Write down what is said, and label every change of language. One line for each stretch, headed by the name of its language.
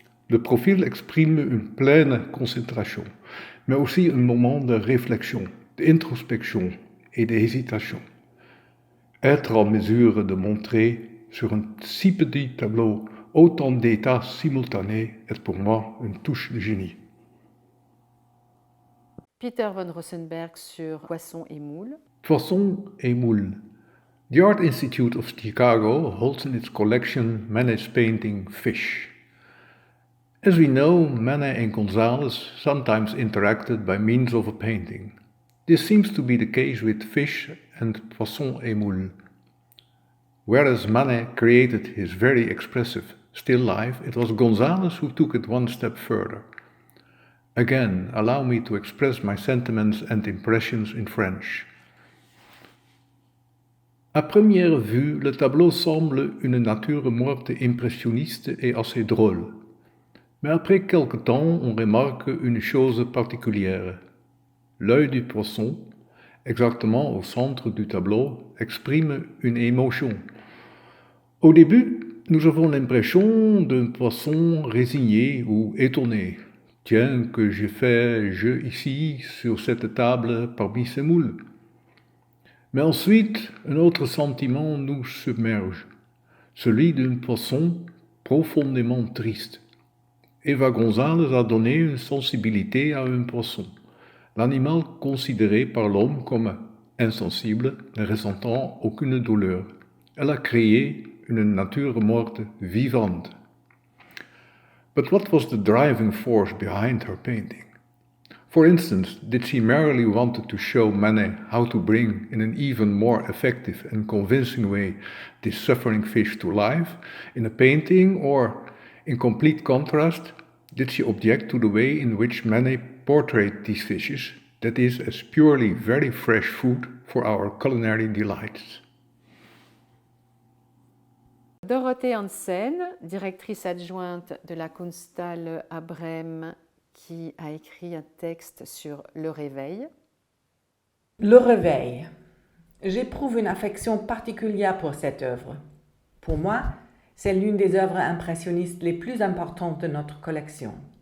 French: Le profil exprime une pleine concentration, mais aussi un moment de réflexion, d'introspection et d'hésitation. Être en mesure de montrer sur un si petit tableau autant d'états simultanés est pour moi une touche de génie. Peter von Rosenberg sur Poisson et moule. Poisson et moule.
English: The Art Institute of Chicago holds in its collection Manet's painting Fish. As we know, Manet and González sometimes interacted by means of a painting. This seems to be the case with Fish and Poisson et moule. Whereas Manet created his very expressive, Still life, it was Gonzalez who took it one step further. Again, allow me to express my sentiments and impressions in French.
French: À première vue, le tableau semble une nature morte impressionniste et assez drôle. Mais après quelque temps, on remarque une chose particulière. L'œil du poisson, exactement au centre du tableau, exprime une émotion. Au début, nous avons l'impression d'un poisson résigné ou étonné. Tiens, que j'ai fait je ici, sur cette table, parmi ces moules. Mais ensuite, un autre sentiment nous submerge, celui d'un poisson profondément triste. Eva González a donné une sensibilité à un poisson, l'animal considéré par l'homme comme insensible, ne ressentant aucune douleur. Elle a créé une nature morte vivante.
English: But what was the driving force behind her painting? For instance, did she merely want to show Manet how to bring, in an even more effective and convincing way, this suffering fish to life in a painting, or, in complete contrast, did she object to the way in which Manet portrayed these fishes, that is, as purely very fresh food for our culinary delights?
French: Dorothée Hansen, directrice adjointe de la Kunsthalle à Brême, qui a écrit un texte sur le réveil. Le réveil. J'éprouve une affection particulière pour cette œuvre. Pour moi, c'est l'une des œuvres impressionnistes les plus importantes de notre collection.